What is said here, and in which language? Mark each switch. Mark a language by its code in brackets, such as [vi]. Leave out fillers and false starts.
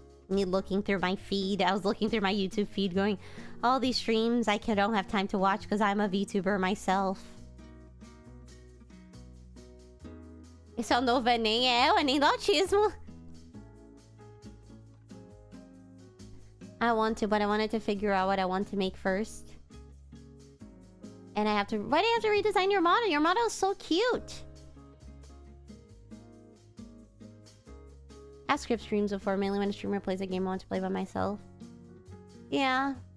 [en] Me looking through my feed. I was looking through my YouTube feed going, all these streams I don't have time to watch because I'm a VTuber myself. [pt] Esse é o novo Enem, é o Enem do autismo. [en] I want to, but I wanted to figure out what I want to make first. And I have to... Why do you have to redesign your model? Your model is so cute. I script streams before, mainly when a streamer plays a game I want to play by myself. Yeah.